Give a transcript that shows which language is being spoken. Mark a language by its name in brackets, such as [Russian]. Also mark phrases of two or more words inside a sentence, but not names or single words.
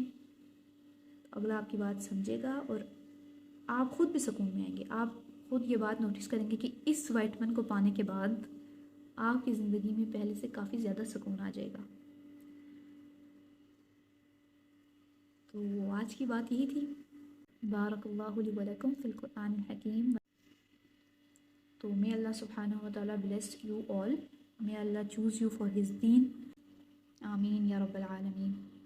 [Hindi] अगला आपकी बात समझेगा और आप खुद भी सुकून में आएंगे। आप खुद ये बात नोटिस करेंगे कि इस विटामिन को पाने के बाद आपकी ज़िंदगी में पहले से काफ़ी ज़्यादा सुकून आ जाएगा। तो आज की बात यही थी। [Arabic] بارك الله لي ولكم في القرآن الحكيم. [English] तो may Allah [Arabic] سبحانه وتعالى [English] bless you all, May Allah choose you for His deen. [Arabic] آمين يا رب العالمين.